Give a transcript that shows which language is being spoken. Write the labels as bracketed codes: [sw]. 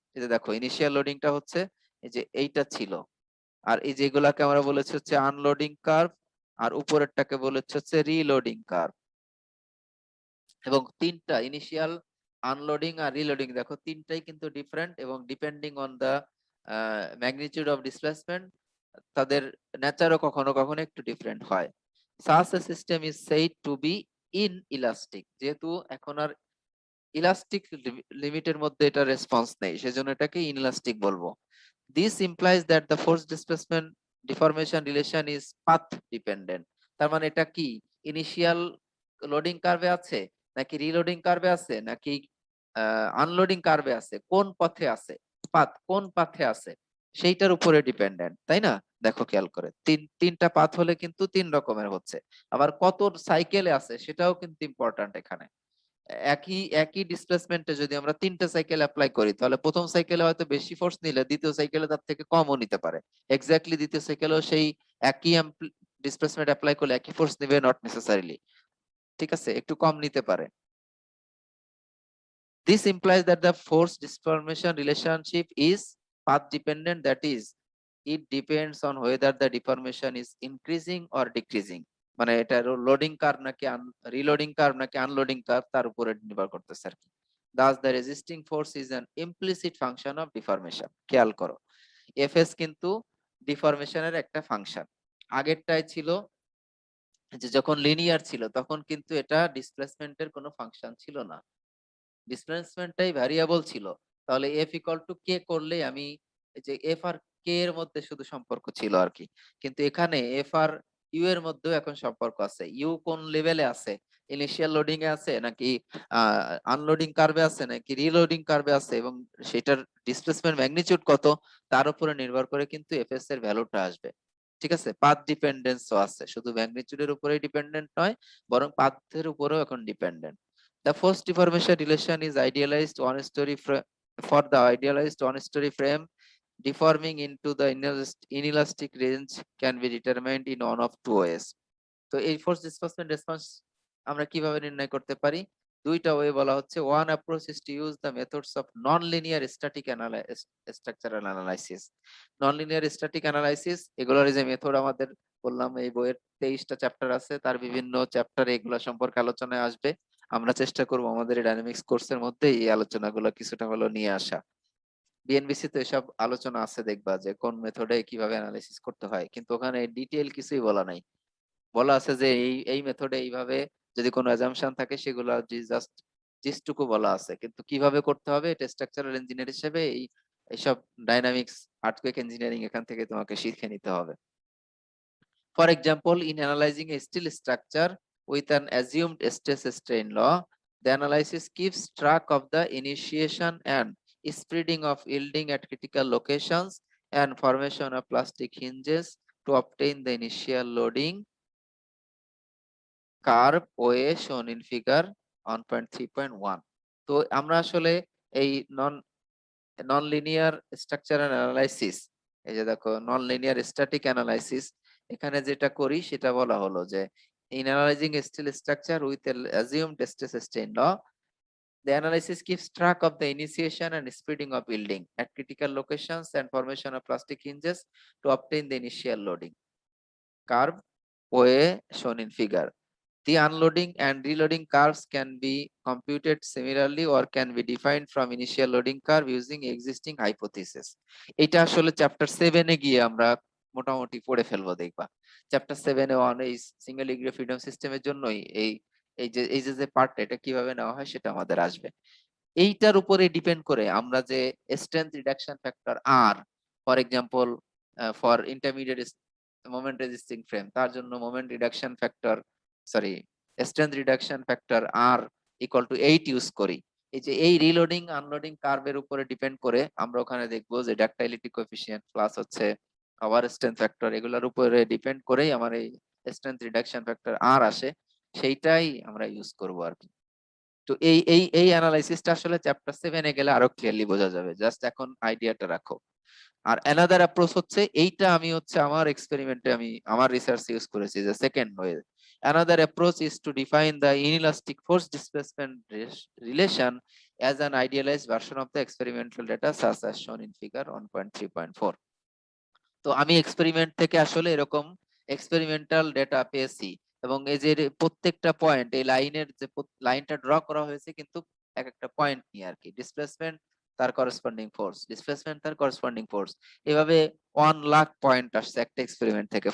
[bn] এই যে দেখো ইনিশিয়াল লোডিংটা হচ্ছে এই যে এইটা ছিল, আর এই যেগুলাকে আমরা বলেছি হচ্ছে আনলোডিং কার্ভ, আর উপরেরটাকে বলেছি হচ্ছে রিলোডিং কার্ভ। এবং তিনটা ইনিশিয়াল, আনলোডিং আর রিলোডিং দেখো তিনটাই কিন্তু ডিফারেন্ট, এবং [en] depending on the magnitude of displacement [bn] তাদের নেচারও কখনো কখনো একটু ডিফারেন্ট হয়। [en] such a system is said to be inelastic, [bn] যেহেতু এখন আর ইলাস্টিক লিমিটের মধ্যে এটা রেসপন্স নেই সেজন্য এটাকে ইনইলাস্টিক বলবো। [en] This implies that the force displacement deformation relation is path dependent. [bn] তার মানে এটা কি ইনিশিয়াল লোডিং কার্ভে আছে নাকি রিলোডিং কার্ভে আছে নাকি আনলোডিং কার্ভে আছে, কোন পথে আছে, পাথ কোন পাথে আছে সেইটার উপরে ডিপেন্ডেন্ট, তাই না? দেখো খেয়াল করে তিনটা পাথ হলে কিন্তু তিন রকমের হচ্ছে, আবার কত সাইকেলে আছে সেটাও কিন্তু ইম্পর্ট্যান্ট এখানে। একই একই ডিসপ্লেসমেন্টে যদি আমরা তিনটা সাইকেল অ্যাপ্লাই করি তাহলে প্রথম সাইকেলে হয়তো বেশি ফোর্স নিলে দ্বিতীয় সাইকেলে তার থেকে কমও নিতে পারে, এক্স্যাক্টলি দ্বিতীয় সাইকেলেও সেই একই ডিসপ্লেসমেন্ট অ্যাপ্লাই করলে একই ফোর্স নেবে [en] not necessarily, [bn] ঠিক আছে, একটু কম নিতে পারে। [en] This implies that the force deformation relationship is path dependent, that is it depends on whether the deformation is increasing or decreasing, [bn] মানে এটা লোডিং কার্ভ নাকি রিলোডিং কার্ভ নাকি আনলোডিং কার্ভ তার উপরে নির্ভর করতেছে আর কি। [en] Thus the resisting force is an implicit function of deformation. [bn] খেয়াল করো এফএস কিন্তু ডিফরমেশনের একটা ফাংশন। আগেরটাই ছিল যে যখন লিনিয়ার ছিল তখন কিন্তু এটা ডিসপ্লেসমেন্টের কোনো ফাংশন ছিল না, ডিসপ্লেসমেন্টটাই ভ্যারিয়েবল ছিল। তাহলে এফ ইকুয়াল টু কে করলে আমি এই যে এফ আর কে এর মধ্যে শুধু সম্পর্ক ছিল আর কি, কিন্তু এখানে এফ আর ইউ এর মধ্যেও এখন সম্পর্ক আছে। ইউ কোন লেভেলে আছে, ইনিশিয়াল লোডিং এ আছে নাকি আনলোডিং কার্ভে আছে নাকি রিলোডিং কার্ভে আছে, এবং সেটার ডিসপ্লেসমেন্ট ম্যাগনিটিউড কত তার উপরে নির্ভর করে কিন্তু এফএস এর ভ্যালুটা আসবে, ঠিক আছে। পাথ ডিপেন্ডেন্সও আছে, শুধু ম্যাগনিটিউডের উপরেই ডিপেন্ডেন্ট নয় বরং পাথের উপরেও এখন dependent. [en] The force deformation relation is idealized one-story for the idealized one-story frame deforming into the inelastic range can be determined in one of two ways. [bn] তো এই ফোর্স ডিসপ্লেসমেন্ট রেসপন্স আমরা কিভাবে নির্ণয় করতে পারি? দুইটা ওয়ে বলা হচ্ছে। [en] One approach is to use the methods of non linear static structural analysis. [bn] Non linear static analysis এগুলোর যে মেথড আমাদের বললাম এই বইয়ের 23টা চ্যাপ্টার আছে, তার বিভিন্ন চ্যাপ্টারে এগুলো সম্পর্কে আলোচনায় আসবে। আমরা চেষ্টা করব আমাদের ডাইনামিক্স কোর্সের মধ্যে এই আলোচনাগুলো কিছুটা হলো নিয়ে আসা। বিএনবিসি তো এসব আলোচনা আছে, দেখবা যে কোন মেথডে কিভাবে অ্যানালাইসিস করতে হয়, কিন্তু ওখানে ডিটেইল কিছুই বলা নাই। বলা আছে যে এই মেথডে এইভাবে যদি কোনো অ্যাজাম্পশন থাকে সেগুলো জাস্ট জিস্টুকু বলা আছে, কিন্তু কিভাবে করতে হবে এটা স্ট্রাকচারাল ইঞ্জিনিয়ার হিসেবে এই এইসব ডাইনামিক্স আর্থকুয়েক ইঞ্জিনিয়ারিং এখান থেকে তোমাকে শিখে নিতে হবে। [en] For example, in analyzing a steel structure with an assumed stress strain law, the analysis keeps track of the initiation and spreading of yielding at critical locations and formation of plastic hinges to obtain the initial loading curve OA shown in figure 1.3.1. [bn] তো আমরা আসলে এই non linear structural analysis, এই যে দেখো non linear static analysis, এখানে যেটা করি সেটা বলা হলো যে [en] in analyzing a steel structure with an assumed stress strain law, the analysis keeps track of the initiation and spreading of yielding at critical locations and formation of plastic hinges to obtain the initial loading curve OA shown in figure. The unloading and reloading curves can be computed similarly or can be defined from initial loading curve using existing hypothesis. [bn] এটা আসলে chapter 7 এ গিয়ে আমরা মোটামুটি পড়ে ফেলবো দেখবা। Chapter 7 A on এই single degree freedom সিস্টেমের জন্যই এই যে পার্টটা এটা কিভাবে নেওয়া হয় সেটা আমাদের আসবে। এইটার উপরে ডিপেন্ড করে আমরা যে strength reduction factor আর, for example for intermediate moment resisting frame, তার জন্য moment reduction factor sorry strength reduction factor আর equal to 8 use করি। এই যে এই রিলোডিং আনলোডিং কার্ভের উপরে ডিপেন্ড করে আমরা ওখানে দেখবো যে ডাক্টাইলিটি কোএফিসিয়েন্ট প্লাস হচ্ছে আবার স্ট্রেংথ ফ্যাক্টর, এগুলোর উপরে ডিপেন্ড করেই আমার এই স্ট্রেংথ রিডাকশন ফ্যাক্টর আর আসে, সেইটাই আমরা ইউজ করবো আর কি। তো এই অ্যানালাইসিসটা আসলে চ্যাপ্টার 7 এ গেলে আরো ক্লিয়ারলি বোঝা যাবে, জাস্ট এখন আইডিয়াটা রাখো। আর অ্যানাদার অ্যাপ্রোচ হচ্ছে এইটা আমি হচ্ছে আমার এক্সপেরিমেন্টে আমি আমার রিসার্চ ইউজ করেছি যে second way. [en] Another approach is to define the inelastic force displacement relation as an idealized version of the experimental data such as shown in figure 1.3.4. [bn] তো আমি এক্সপেরিমেন্ট থেকে আসলে এরকম এক্সপেরিমেন্টাল ডেটা পেয়েছি এবং এই যে প্রত্যেকটা পয়েন্ট এই লাইনের যে লাইনটা ড্র করা হয়েছে কিন্তু এক একটা পয়েন্ট নিয়ে আর কি, ডিসপ্লেসমেন্ট তার করেসপন্ডিং ফোর্স, ডিসপ্লেসমেন্ট তার করেসপন্ডিং ফোর্স, এভাবে 1 লাখ পয়েন্ট আসছে একটা এক্সপেরিমেন্ট থেকে।